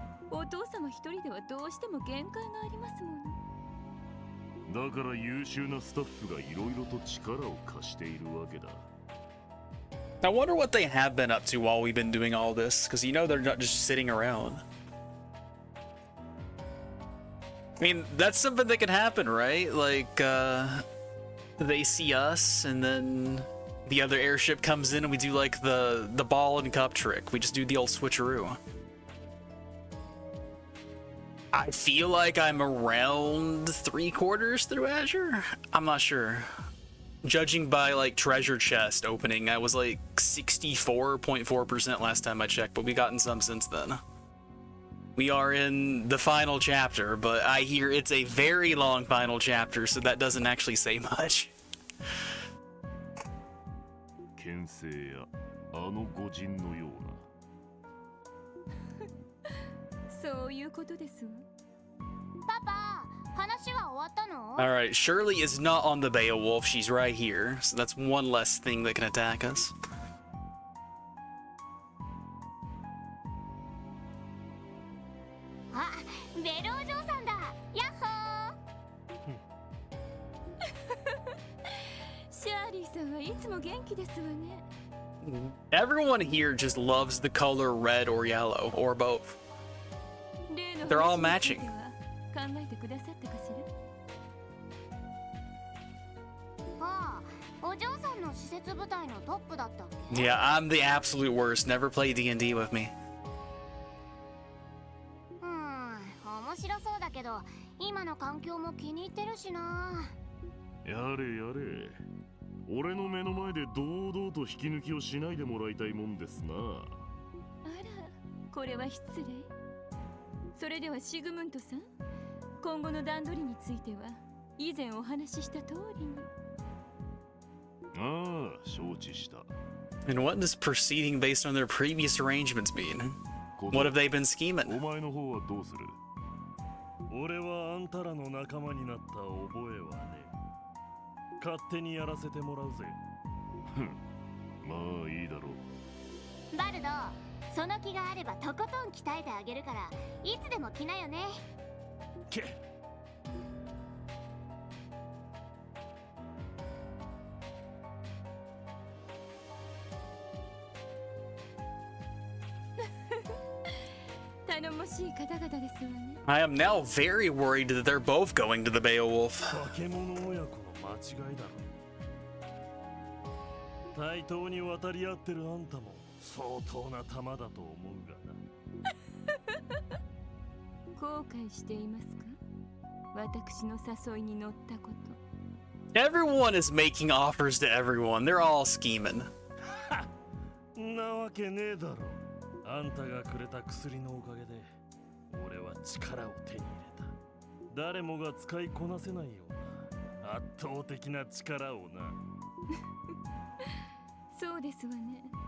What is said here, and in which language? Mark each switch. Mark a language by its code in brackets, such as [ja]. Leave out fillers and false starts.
[ja] お父様一人ではどうしても限界がありますもの。だから優秀なスタッフがいろいろと力を貸しているわけだ。 [en] I wonder what they have been up to while we've been doing all this, because you know they're not just sitting around. I mean, that's something that can happen, right? Like, they see us, and then the other airship comes in, and we do like the ball and cup trick. We just do the old switcheroo. I feel like I'm around 3/4 through Azure? I'm not sure. Judging by like treasure chest opening, I was like 64.4% last time I checked, but we've gotten some since then. We are in the final chapter, but I hear it's a very long final chapter, so that doesn't actually say much. [ja] 牽制やあの御人のような。そういうことですわ。パパ、話は終わったの？ [en] Alright, Shirley is not on the Beowulf, she's right here, so that's one less thing that can attack us. [ja] あ、ベルお嬢さんだ。ヤッホー。シャーリーさんはいつも元気ですわね。 [en] Everyone here just loves the color red or yellow, or both. They're all matching. [ja] 考えてくださったかしら？ああ、お嬢さんの施設部隊のトップだったっけ？ [en] Yeah, I'm the absolute worst. Never play D&D with me. [ja] 面白そうだけど、今の環境も気に入ってるしな。やれやれ。俺の目の前で堂々と引き抜きをしないでもらいたいもんですな。あら、これは失礼。それではシグムントさん、今後の段取りについては以前お話しした通りに。ああ、承知した。 [en] And what does proceeding based on their previous arrangements mean? What have they been scheming? [ja] お前の方はどうする？俺はあんたらの仲間になった覚えはね。勝手にやらせてもらうぜ。ふん、まあいいだろう。バルド、その気があればとことん鍛えてあげるから、いつでも来なよね。けっ。頼もしい方々ですわね。 [en] I am now very worried that they're both going to the Beowulf. [ja] 化け物親子の間違いだろ。対等に渡り合ってるあんたも相当な玉だと思うがな。後悔していますか？私の誘いに乗ったこと。 [en] Everyone is making offers to everyone. They're all scheming. [ja] なわけねえだろ。あんたがくれた薬のおかげで俺は力を手に入れた。誰もが使いこなせないような圧倒的な力をな。そうですわね。